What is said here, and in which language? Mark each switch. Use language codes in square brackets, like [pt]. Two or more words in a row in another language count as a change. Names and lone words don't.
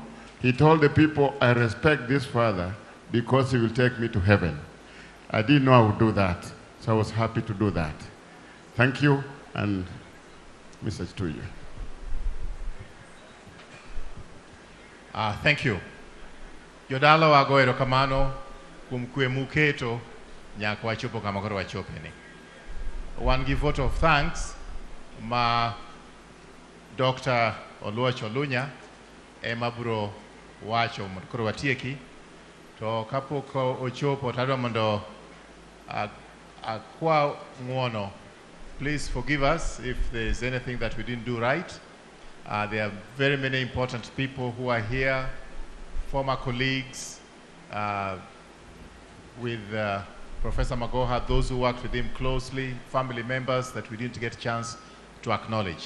[en] He told the people, I respect this father because he will take me to heaven. I didn't know I would do that, so I was happy to do that. Thank you, and message to you. Thank you. [luo] Jodalo wago erokamano kuom kwe muketo nyaka wachopo kama koro wachopeni. Wan gi [en] vote of thanks [luo] ma Dr. Oluoch Olunya ema biro wacho mondo koro watieki, to kapok ochopo tadwa mondo akwa ng'uono. [en] Please forgive us if there is anything that we didn't do right. There are very many important people who are here, former colleagues with Professor Magoha, those who worked with him closely, family members that we didn't get a chance to acknowledge.